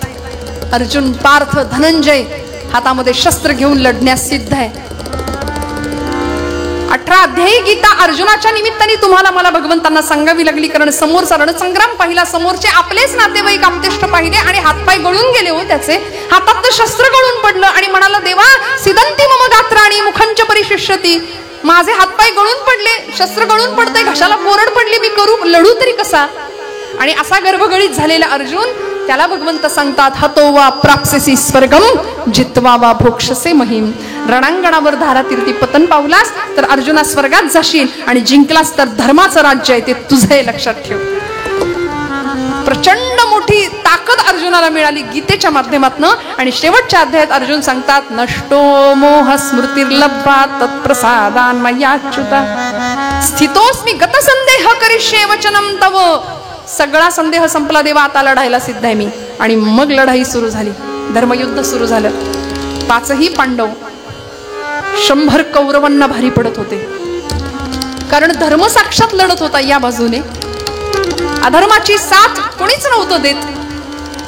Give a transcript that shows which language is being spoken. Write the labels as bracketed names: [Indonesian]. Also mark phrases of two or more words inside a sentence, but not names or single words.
[Marathi] अर्जुन, पार्थ, धनंजय हातामध्ये शस्त्र घेऊन लढण्यास सिद्ध आहे. 18 अध्यायी गीता अर्जुनाच्या निमित्ताने तुम्हाला मला भगवंतांना सांगावी लागली, कारण समोरचा रणसंग्राम पाहिला. समोरचे आपलेच नातेवाईक आप्तेष्ट पाहिले आणि हातपाय गळून गेले हो त्याचे. हातात शस्त्र गळून पडलं आणि म्हणाला, [Sanskrit] देवा सिदंती मम गात्राणी मुखंच परिशिष्यती. [Marathi] माझे हातपाय गळून पडले, शस्त्र गळून पडते, घशाला कोरड पडली, मी करू लढू तरी कसा. आणि असा गर्भगळीत झालेला अर्जुन, त्याला भगवंत सांगतात, [Sanskrit] हतो वा प्राप्स्यसि स्वर्गम जित्वा वा भोक्षसे महिम. [Marathi] रणांगणावर धारातीर्थी पतन पावलास तर अर्जुना स्वर्गात जाशील, आणि जिंकलास तर धर्माचं राज्य आहे ते तुझे लक्षात ठेव. प्रचंड मोठी ताकद अर्जुनाला मिळाली गीतेच्या माध्यमातून. आणि शेवटच्या अध्यायात अर्जुन सांगतात, [Sanskrit] नष्टो मोह स्मृतिर्लब्धा तत्प्रसादान मयाच्युता स्थितोस्मि गतसंदेह करिष्ये वचनम तव. [Marathi] सगळा संदेह संपला देवा, आता लढायला सिद्ध आहे मी. आणि मग लढाई सुरू झाली. धर्मयुद्ध सुरू झालं. 5ही पांडव 100 कौरवांना भारी पडत होते, कारण धर्म साक्षात लढत होता या बाजूने. अधर्माची साथ कोणीच नव्हतं देत.